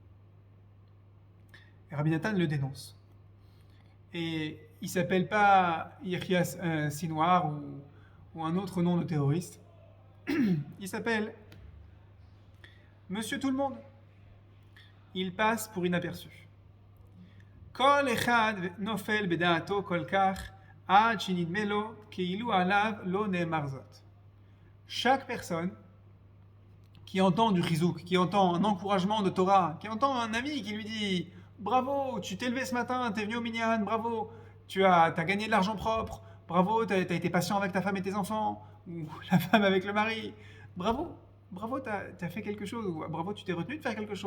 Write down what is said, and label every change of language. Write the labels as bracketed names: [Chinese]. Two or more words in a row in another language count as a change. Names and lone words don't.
[French] Et Rabbi Nathan le dénonce. Et il ne s'appelle pas Yehia Sinwar ou un autre nom de terroriste. Il s'appelle Monsieur Tout-le-Monde. Il passe pour inaperçu. [Hebrew] כל אחד נופל בדעתו כל כך עד שנדמה לו כאילו עליו לא נאמר זאת. [French] Chaque personne qui entend du chizouk, qui entend un encouragement de Torah, qui entend un ami qui lui dit « Bravo, tu t'es levé ce matin, t'es venu au minyan, bravo, tu as gagné de l'argent propre, bravo, t'as été patient avec ta femme et tes enfants, ou la femme avec le mari, bravo, t'as fait quelque chose, ou bravo, tu t'es retenu de faire quelque chose.